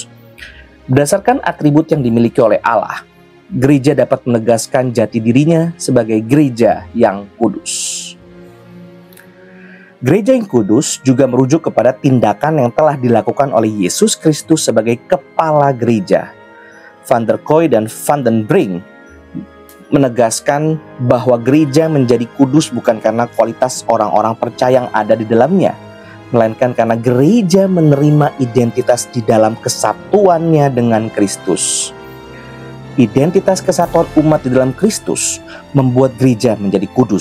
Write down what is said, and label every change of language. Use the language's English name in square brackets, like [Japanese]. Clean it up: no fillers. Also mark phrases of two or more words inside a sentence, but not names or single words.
[Indonesian] Berdasarkan atribut yang dimiliki oleh Allah, gereja dapat menegaskan jati dirinya sebagai gereja yang kudus. Gereja yang kudus juga merujuk kepada tindakan yang telah dilakukan oleh Yesus Kristus sebagai kepala gereja. Van der Kooi dan Van den Brink menegaskan bahwa gereja menjadi kudus bukan karena kualitas orang-orang percaya yang ada di dalamnya, melainkan karena gereja menerima identitas di dalam kesatuannya dengan Kristus. Identitas kesatuan umat di dalam Kristus membuat gereja menjadi kudus.